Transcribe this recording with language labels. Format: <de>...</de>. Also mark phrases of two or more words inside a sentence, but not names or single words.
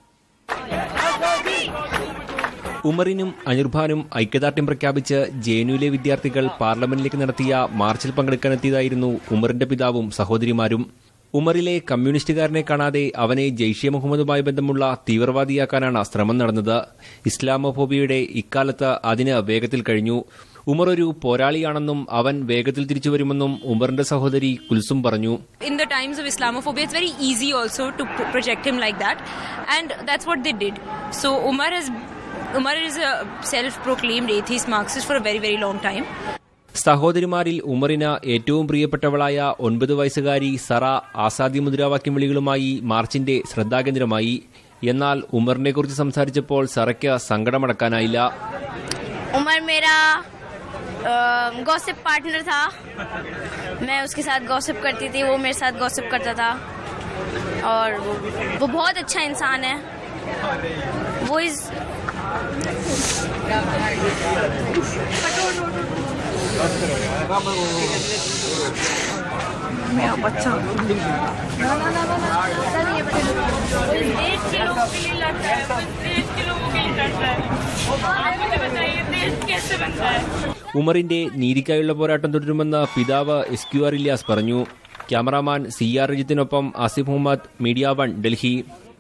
<ml>ഉമറിനും അനിർബാനും ഐക്യദാർഢ്യം പ്രഖ്യാപിച്ച് ജെഎൻയുവിലെ വിദ്യാർത്ഥികൾ പാർലമെന്റിലേക്ക് നടത്തിയ മാർച്ചിൽ പങ്കെടുക്കാനെത്തിയതായിരുന്നു ഉമറിന്റെ പിതാവും സഹോദരിമാരും. ഉമറിലെ കമ്മ്യൂണിസ്റ്റുകാരനെ കാണാതെ അവനെ ജെയ്ഷെ മുഹമ്മദുമായി ബന്ധമുള്ള തീവ്രവാദിയാക്കാനാണ് ശ്രമം നടന്നത്. ഇസ്ലാമോഫോബിയയുടെ ഇക്കാലത്ത് അതിന് വേഗത്തിൽ കഴിഞ്ഞു. ഉമർ ഒരു പോരാളിയാണെന്നും അവൻ വേഗത്തിൽ തിരിച്ചുവരുമെന്നും ഉമറിന്റെ സഹോദരി കുൽസും പറഞ്ഞു.</ml> <en>In the times of Islamophobia, it's very easy also to project him like that, and that's what they did. So Umar is a self-proclaimed atheist Marxist for a very, very long time.</en> <ml>സഹോദരിമാരിൽ ഉമറിന് ഏറ്റവും പ്രിയപ്പെട്ടവളായ 9 വയസ്സുകാരി സറ ആസാദി മുദ്രാവാക്യം വിളികളുമായി മാർച്ചിന്റെ ശ്രദ്ധാകേന്ദ്രമായി. എന്നാൽ ഉമറിനെക്കുറിച്ച് സംസാരിച്ചപ്പോൾ സറയ്ക്ക് സങ്കടമടക്കാനായില്ല.</ml> <hi>उमर मेरा</hi> <en>gossip partner</en> <hi>था. मैं उसके साथ गॉसिप करती थी, वो मेरे साथ गॉसिप करता था, और वो बहुत अच्छा इंसान है. वो इस मेरा बच्चा</hi> <ml>ഉമറിന്റെ നീതിക്കായുള്ള പോരാട്ടം തുടരുമെന്ന് പിതാവ് SQR ഇല്യാസ് പറഞ്ഞു. ക്യാമറാമാൻ CR രജിത്തിനൊപ്പം ആസിഫ് മുഹമ്മദ്, മീഡിയ 1, ഡൽഹി.</ml>